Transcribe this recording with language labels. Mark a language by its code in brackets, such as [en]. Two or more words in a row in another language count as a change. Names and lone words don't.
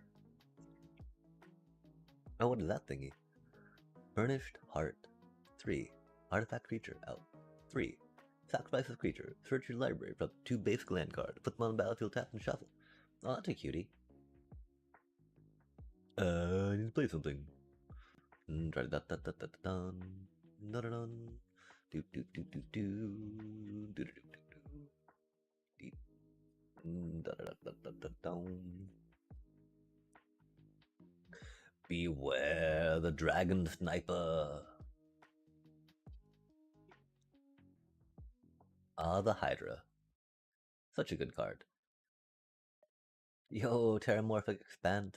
[en] Oh, what is that thingy? Burnished Heart. 3. Artifact creature out. 3. Sacrifice this creature. Search your library for up to 2 basic land cards. Put them on the battlefield, tap, and shuffle. Oh, that's a cutie. I need to play something. Try da da da da da dun. Da da dun. Do do do do do. Do do do do. Da da da da da dun. Beware the dragon sniper. Ah, the Hydra. Such a good card. Yo, Terramorphic Expand.